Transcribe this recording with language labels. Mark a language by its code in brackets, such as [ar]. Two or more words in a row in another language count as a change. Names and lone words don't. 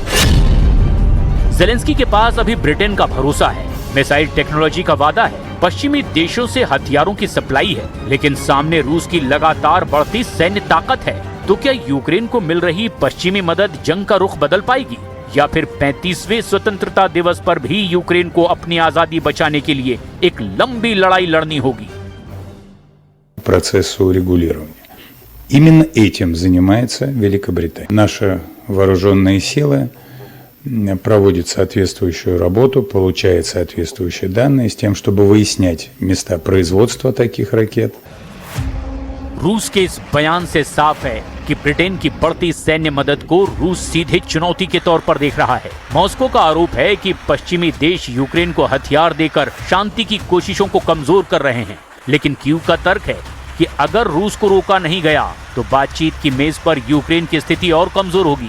[hi] ज़ेलेंस्की के पास अभी ब्रिटेन का भरोसा है, [en] missile technology [hi] का वादा है, पश्चिमी देशों से हथियारों की सप्लाई है, लेकिन सामने रूस की लगातार बढ़ती सैन्य ताकत है। तो क्या यूक्रेन को मिल रही पश्चिमी मदद जंग का रुख बदल पाएगी या फिर 35वें स्वतंत्रता दिवस पर भी यूक्रेन को अपनी आजादी बचाने के लिए एक लंबी लड़ाई लड़नी होगी? [ru] Процессу урегулирования. Именно этим занимается Великобритания. Наши вооруженные силы проводят соответствующую работу, получают соответствующие данные с тем, чтобы выяснять места производства таких ракет. [hi] रूस के इस बयान से साफ है कि ब्रिटेन की बढ़ती सैन्य मदद को रूस सीधे चुनौती के तौर पर देख रहा है। मॉस्को का आरोप है कि पश्चिमी देश यूक्रेन को हथियार देकर शांति की कोशिशों को कमजोर कर रहे हैं, लेकिन कीव का तर्क है कि अगर रूस को रोका नहीं गया तो बातचीत की मेज पर यूक्रेन की स्थिति और कमजोर होगी।